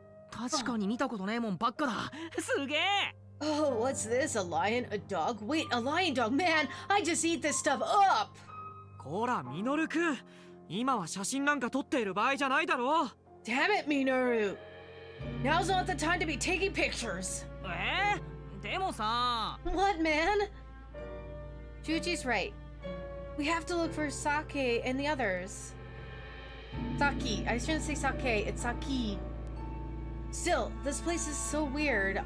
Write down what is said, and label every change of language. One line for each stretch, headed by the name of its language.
Japanese: 確かに見たことねえもんばっかだ。すげえ。
English: Oh, what's this? A lion? A dog? Wait, a lion dog? Man, I just eat this stuff up!
Japanese: こらミノルくん、今は写真なんか撮っている場合じゃないだろう。
English: Damn it, Minoru! Now's not the time to be taking pictures!
Japanese: でもさ。
English: What, man? Juji's right. We have to look for Sake and the others. Saki. I shouldn't say Sake, it's Saki. Still, this place is so weird.